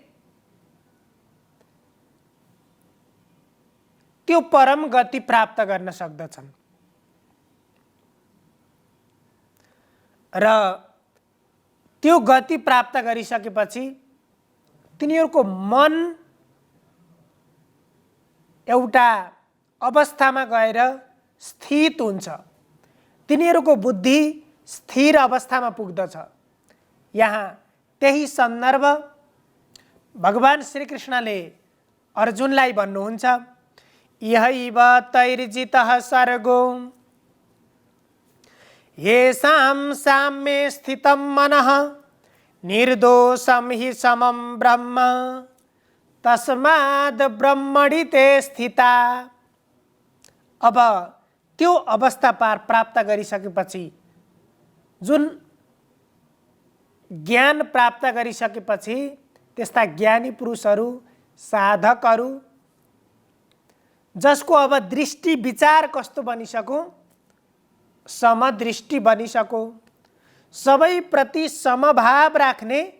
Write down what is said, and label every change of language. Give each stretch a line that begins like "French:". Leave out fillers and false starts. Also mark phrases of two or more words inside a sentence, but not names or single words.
Nepali: त्यो परम गति प्राप्त गर्न सक्दछन् र त्यो गति प्राप्त गरिसकेपछि तिनीहरूको मन एउटा अवस्थामा गएर स्थित हुन्छ, तिनीहरूको बुद्धि स्थिर अवस्थामा पुग्दछ। यहाँ त्यही सन्दर्भ भगवान श्रीकृष्णले अर्जुनलाई भन्नुहुन्छ,
Sanskrit: इहैव तैर्जितः सर्गो येषां साम्ये स्थितं मनः निर्दोषं हि समं ब्रह्म तस्माद् ब्रह्मणि ते स्थिता।
Nepali: अब त्यो अवस्था प्राप्त गरिसकेपछि, जुन ज्ञान प्राप्त गरिसकेपछि त्यस्ता ज्ञानी पुरुषहरू, साधकहरू, जसको अब दृष्टि विचार कस्तो बनिसक्यो, समदृष्टि बनिसक्यो, सबै प्रति समभाव राख्ने,